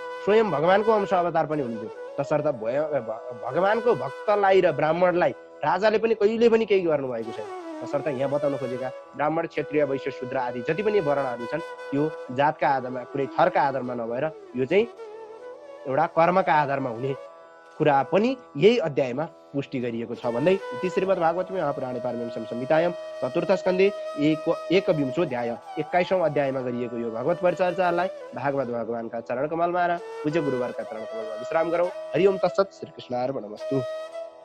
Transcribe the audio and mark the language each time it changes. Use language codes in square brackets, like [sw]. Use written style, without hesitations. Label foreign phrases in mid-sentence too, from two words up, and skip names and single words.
[ne] स्वयं भगवानको अंश अवतार पनि हुनुहुन्थ्यो। तसर्थ भगवानको भक्तलाई र ब्राह्मणलाई राजाले पनि कहिले पनि केही गर्नु भएको छैन। तसर्थ यहाँ बताउन खोजेका ब्राह्मण, क्षत्रिय, वैश्य, शूद्र आदि जति पनि वर्णहरू छन् त्यो जातका आधारमा, कुनै थरका आधारमा नभएर यो चाहिँ एउटा कर्मका आधारमा हुने कुरा पनि यही अध्यायमा पुष्टि गरिएको छ भन्दै [sa] इति श्रीमद् भागवतमे महापुराणे पारमहंस्यां संहितायां चतुर्थ स्कन्धे एकविंशोऽध्याय [ne] 21औं अध्यायमा गरिएको यो भगवत परिचर्चालाई भागवत भगवानका चरण कमलमा र पूज्य गुरुवरका चरण कमलमा विश्राम गरौँ। [sa] हरि ओम तत्सत्। श्री कृष्णार्पणमस्तु।